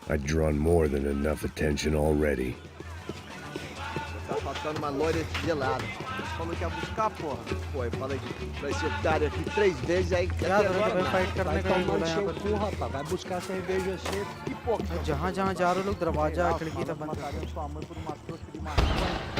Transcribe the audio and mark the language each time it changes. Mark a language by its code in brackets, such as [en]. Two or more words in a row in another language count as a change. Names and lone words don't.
[en] I'd drawn more than enough attention already. [pt] Tá faltando uma loira gelada. Falou que ia buscar, porra. Pô, eu falei pra esse otário aqui 3 vezes, aí até agora vai tomando seu cu, rapaz. Vai buscar cerveja assim, pipoca. [hi] जहाँ जहाँ जा रहे लोग दरवाजा खिड़की सब बंद कर [pt] sua mãe por uma trouxa de maconha.